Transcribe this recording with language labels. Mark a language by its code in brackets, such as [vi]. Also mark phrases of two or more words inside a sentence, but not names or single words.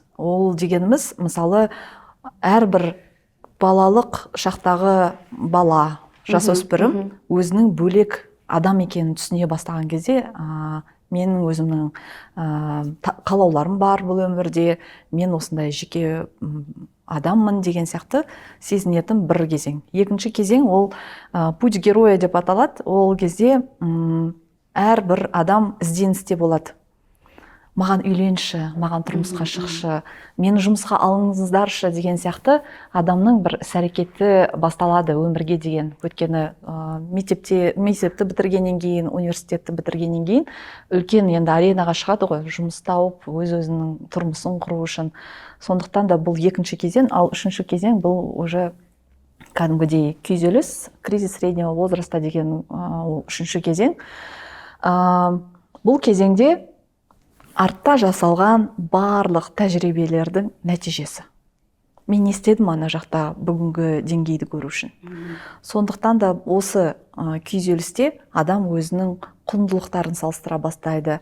[kk] Ол дегеніміз, мысалы, әрбір балалық шақтағы бала, жасөспірім өзінің бөлек адам екенін түсіне бастаған кезде, менің өзімнің қалауларым бар бұл өмірде, мен осындай жеке адаммын деген сияқты сезінетін бір кезең. Екінші кезең ол [ru] путь героя [kk] деп аталады. Ол кезде әрбір адам ізденісте болады. Маған үйленші, маған тұрмысқа шықшы, мені жұмысқа алыңыздаршы деген сияқты адамның бір іс-әрекеті басталады өмірге деген. Өйткені мектепті бітіргеннен кейін, университетті бітіргеннен кейін үлкен енді аренаға шығады ғой, жұмыс тауып, өз-өзінің тұрмысын құру үшін. Сондықтан да бұл екінші кезең, ал үшінші кезең бұл уже кәдімгідей күйзеліс, [ru] кризис среднего возраста [kk] деген үшінші кезең. Бұл кезеңде артта жасалған барлық тәжірибелердің нәтижесі. Мен не істедім ана жақта бүгінгі деңгейді көру үшін. Сондықтан да осы күйзелісте адам өзінің құндылықтарын салыстыра бастайды.